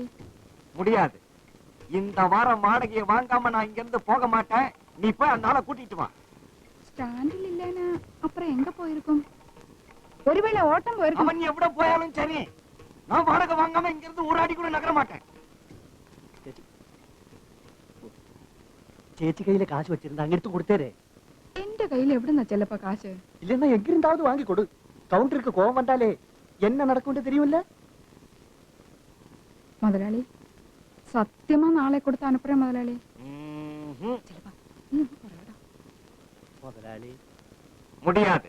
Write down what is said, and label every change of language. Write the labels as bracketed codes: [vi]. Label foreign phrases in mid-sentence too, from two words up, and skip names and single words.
[ta] முடியாது. இந்த வாரம் வாடகையை வாங்காம நான் இங்க இருந்து போக மாட்டேன். நீ போய் அந்த ஆளை கூட்டிட்டு வா. ஸ்டாண்டில் இல்லைன்னா அப்புறம் எங்க போயிருக்கும்? ஒருவேளை ஓட்டம் போயிருக்கும். அவன் எவ்வளவு போயாலும் சரி, நான் வாடகை வாங்காம இங்க இருந்து ஒரு அடி கூட நகர மாட்டேன். [ml] ചേച്ചി കയ്യിലെ കാശ് വെച്ചിരുന്ന അങ്ങെടുത്ത് കൊടുത്തേരെ. എന്റെ കയ്യിൽ എവിടുന്നാ ചെല്ലപ്പ കാശ്? [ta] இல்லன்னா எங்கிருந்தாவது வாங்கி கொடு. கவுண்டருக்கு கோவம் வந்தாலே என்ன நடக்கும்னு தெரியும்ல. முதலாளி சத்தியமா நாளை கொடுத்து அனுப்புறேன் முதலாளி. முதலாளி முடியாது.